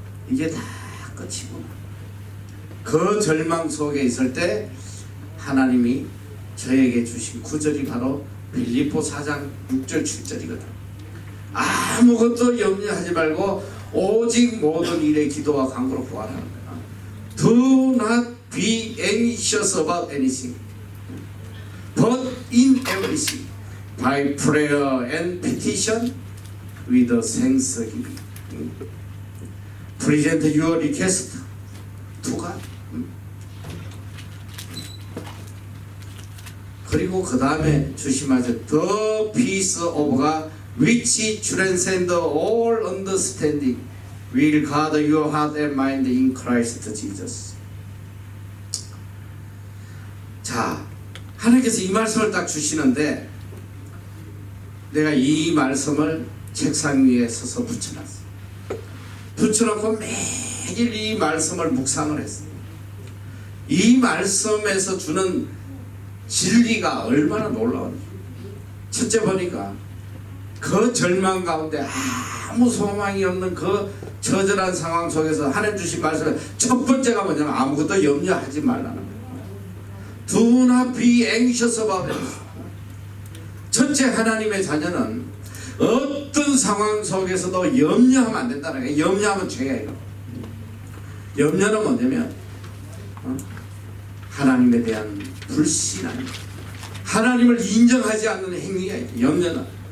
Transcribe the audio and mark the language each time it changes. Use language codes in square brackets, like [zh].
[ko] 이게 다 끝이구나. 그 절망 속에 있을 때 하나님이 저에게 주신 구절이 바로 빌립보 4장 6절 7절이거든. 아무것도 염려하지 말고 오직 모든 일에 기도와 간구로 구하라는 거야. [en] Do not be anxious about anything, but in everything by prayer and petition with thanksgiving present your request to God. [ko] 그리고 그 다음에 주시면서 [en] The peace of God which transcends all understanding will guard your heart and mind in Christ Jesus. [ko] 자, 하나님께서 이 말씀을 딱 주시는데 내가 이 말씀을 책상 위에 서서 붙여놨어. 붙여놓고 매일 이 말씀을 묵상을 했어. 이 말씀에서 주는 진리가 얼마나 놀라운지. 첫째 보니까 그 절망 가운데 아무 소망이 없는 그 처절한 상황 속에서 하나님 주신 말씀 첫 번째가 뭐냐면 아무것도 염려하지 말라는 거예요. [en] Do not be anxious about it. [ko] 첫째, 하나님의 자녀는 어떤 상황 속에서도 염려하면 안 된다는 거예요. 염려하면 죄예요. 염려는 뭐냐면 하나님에 대한 불신함, 하나님을 인정하지 않는 행위가 있어요. 염려는.